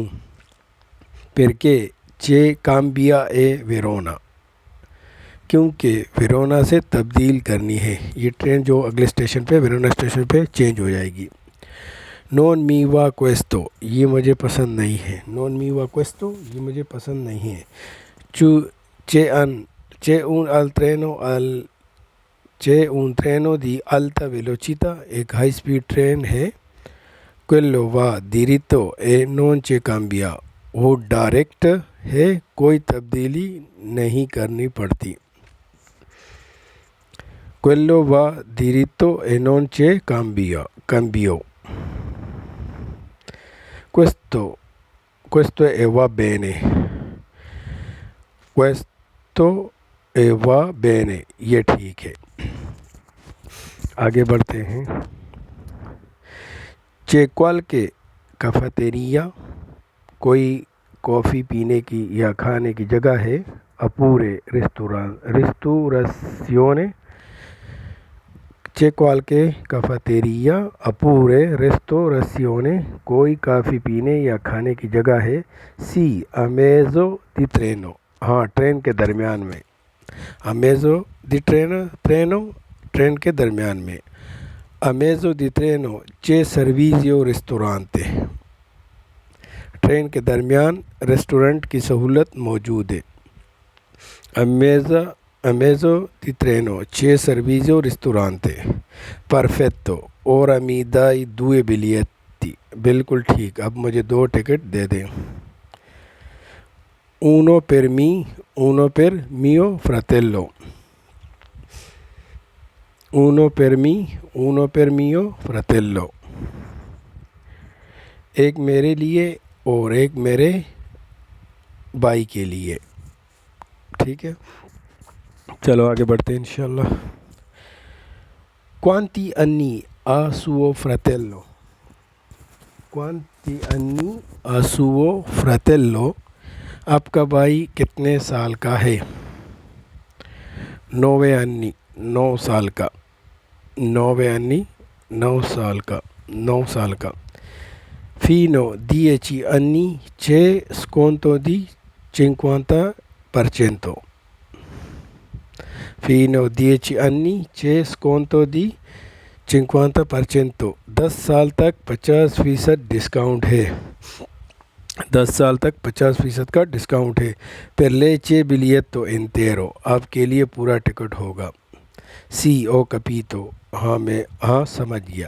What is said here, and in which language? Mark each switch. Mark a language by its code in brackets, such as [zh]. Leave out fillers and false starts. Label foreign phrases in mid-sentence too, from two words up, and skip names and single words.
[it] perché cambia a Verona, [ur] کیونکہ ویرونا سے تبدیل کرنی ہے، یہ ٹرین جو اگلے اسٹیشن پہ ویرونا اسٹیشن پہ چینج ہو جائے گی۔ [it] non mi va questo, [ur] یہ مجھے پسند نہیں ہے۔ [it] non mi va questo, [ur] یہ مجھے پسند نہیں ہے۔ [it] چے un treno di alta velocità، [ur] ایک ہائی سپیڈ ٹرین ہے۔ [it] quello va diritto e non c'è cambia، [ur] وہ ڈائریکٹ ہے، کوئی تبدیلی نہیں کرنی پڑتی۔ [it] quello va diritto e non c'è cambio۔ questo va bene، questo va bene، [ur] یہ ٹھیک ہے۔ آگے بڑھتے ہیں۔ [it] c'è qualche cafeteria، [ur] کوئی کافی پینے کی یا کھانے کی جگہ ہے۔ [it] اپورے ristorazione، c'è qualche cafeteria oppure ristorazione، [ur] کوئی کافی پینے یا کھانے کی جگہ ہے۔ [it] sì a mezzo di treno، [ur] ہاں ٹرین کے درمیان میں۔ [it] a mezzo di treno، [ur] ٹرین کے درمیان میں۔ [it] a mezzo di treno c'è servizio ristorante، [ur] ٹرین کے درمیان ریسٹورنٹ کی سہولت موجود ہے۔ [it] a mezzo di treno c'è servizio ristorante۔ perfetto، ora mi dai 2 biglietti، [ur] بالکل ٹھیک، اب مجھے 2 ٹکٹ دے دیں۔ [it] uno per me، uno per mio fratello، uno per me، uno per mio fratello، [ur] ایک میرے لیے اور ایک میرے بھائی کے لیے۔ ٹھیک ہے، چلو آگے بڑھتے ہیں انشاءاللہ۔ [it] quanti anni ha suo fratello، ti anni ha suo fratello, [ur] آپ کا بھائی کتنے سال کا ہے؟ 9 انی 9 سال کا، 9 انی 9 سال کا، 9 سال کا۔ [it] fino 10 anni 6 sconto di 50%, fino 10 anni 6 sconto di 50%, [ur] 10 سال تک 50% ڈسکاؤنٹ ہے، 10 سال تک 50% کا ڈسکاؤنٹ ہے۔ [it] per lei c'è biglietto intero, [ur] آپ کے لیے پورا ٹکٹ ہوگا۔ [it] sì ho capito, [ur] ہاں سمجھ گیا۔